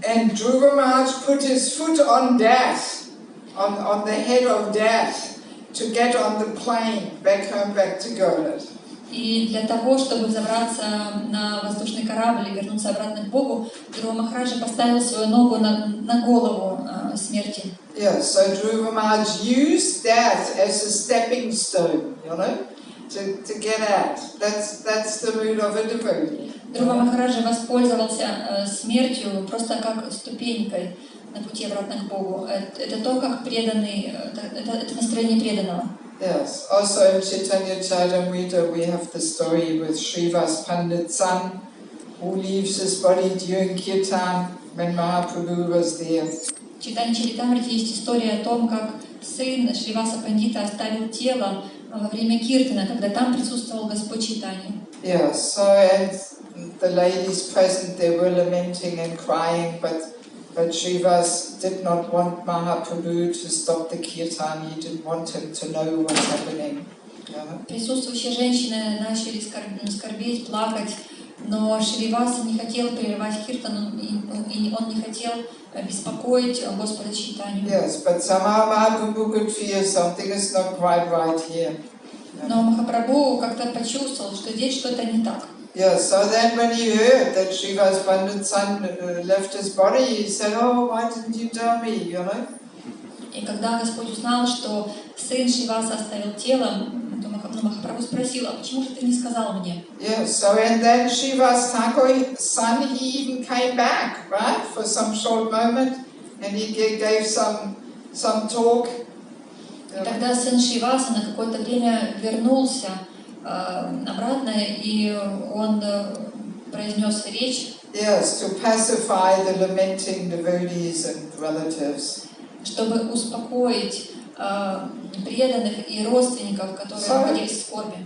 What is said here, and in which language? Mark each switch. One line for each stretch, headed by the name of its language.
English: And Dhruva Maharaj put his foot on death, on the head of death, to get on the plane back home, back to Godhead.
Russian: И для того, чтобы забраться на воздушный корабль и вернуться обратно к Богу, Dhruva Махараджа поставил свою ногу на голову смерти.
English: Yeah, so Dhruva Maharaj used death as a stepping stone, you know, to get out. That's the mood of a devotee.
Russian: Dhruva Махараджа воспользовался смертью просто как ступенькой на пути обратно к Богу. Это то, как преданный, это настроение преданного.
English: Yes, also in Chaitanya Charitamrita we have the story with Srivas Pandit's son who leaves his body during Kirtan when Mahaprabhu was there.
Russian: В Чайтанья Чаритамрите есть история о том, как сын Шриваса Пандита оставил тело во время Киртана, когда там присутствовал Господь Чайтанья.
English: Yes, so and the ladies present, they were lamenting and crying, but Srivas did not want Mahaprabhu to stop the kirtan. He didn't want him to know what's happening.
Russian: Присутствующие женщины начали скорбеть, плакать, но Шриваса не хотел прерывать киртан, и он не хотел беспокоить Господа Чайтанью.
English: Yes, but somehow Mahaprabhu could feel something is not quite right here.
Russian: Но Махапрабху как-то почувствовал, что здесь что-то не так.
English: Yes, so then when he heard that Srivas Pandit's son left his body, he said, "Oh, why didn't you tell me?" You know.
Russian: И когда Господь узнал, что сын Шриваса оставил тело, то Махапрабху спросил: а почему же ты не сказал мне?
English: Yes, so and then Srivas Thakur's son, he even came back, right, for some short moment, and he gave some talk.
Russian: И тогда сын Шриваса на какое-то время вернулся обратно, и он произнес речь,
English: Yes, to pacify the lamenting devotees and relatives.
Russian: Чтобы успокоить преданных и родственников, которые находились в скорби.